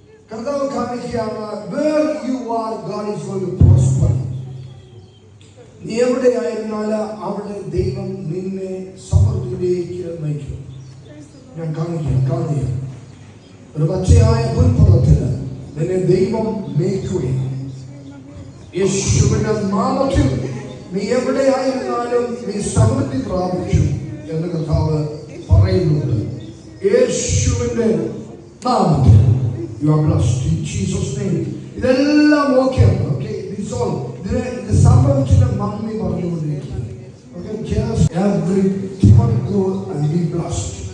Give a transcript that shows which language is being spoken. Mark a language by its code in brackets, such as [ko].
[ml] കർത്താവ് കാണിക്കുകയാണ്, [en] where you are, God is going to prosper. [ml] നീ എവിടെയായിരുന്നാലും അവിടെ ദൈവം നിന്നെ സമൃദ്ധിയിലേക്ക് നയിക്കും. ഞാൻ കാണിക്കുക ഒരു പച്ചയായ പുൽപ്പുറത്തിന് നിന്നെ ദൈവം മേയ്ക്കുകയും യേശുവിന്റെ നാമത്തിൽ നീ എവിടെയായിരുന്നാലും നീ സമൃദ്ധി പ്രാപിച്ചു എന്ന് കർത്താവ് പറയുന്നുണ്ട്. യേശുവിന്റെ നാമത്തിൽ [en] you are blessed in Jesus name. [ml] ഇതെല്ലാം ഓക്കെയാണ്. ഓക്കെ, [en] this all [ml] ഇതിനെ സംഭവിച്ചിട്ട് നന്ദി പറഞ്ഞുകൊണ്ടിരിക്കുകയാണ്. [en] Okay, just every time go and be blessed.